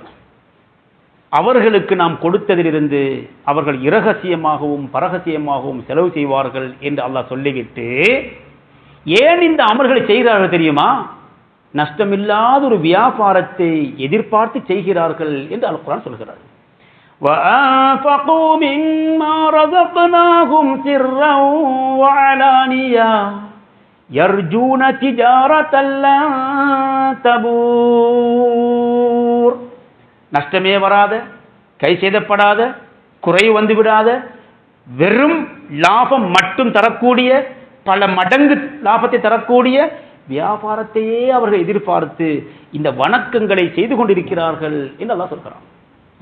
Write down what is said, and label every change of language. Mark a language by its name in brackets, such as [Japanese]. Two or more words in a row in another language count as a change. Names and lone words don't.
[Tamil] அவர்களுக்கு நாம் கொடுத்ததிலிருந்து அவர்கள் இரகசியமாகவும் பரகசியமாகவும் செலவு செய்வார்கள் என்று அல்லாஹ் சொல்லிவிட்டு ஏன் இந்த அமல்களை செய்கிறார்கள் தெரியுமா? நஷ்டமில்லாத ஒரு வியாபாரத்தை எதிர்பார்த்து செய்கிறார்கள் என்று அல் குர்ஆன் சொல்கிறார். [Arabic] وَأَنفَقُوا مِمَّا رَزَقْنَاهُمْ سِرًّا وَعَلَانِيَةً يَرْجُونَ تِجَارَةً لَّن تَبُورَ. [Tamil] நஷ்டமே வராத, கை செய்தப்படாத, குறைவு வந்து விடாத, வெறும் லாபம் மட்டும் தரக்கூடிய, பல மடங்கு லாபத்தை தரக்கூடிய வியாபாரத்தையே அவர்கள் எதிர்பார்த்து இந்த வணக்கங்களை செய்து கொண்டிருக்கிறார்கள் என்று அல்லாஹ் சொல்கிறான்.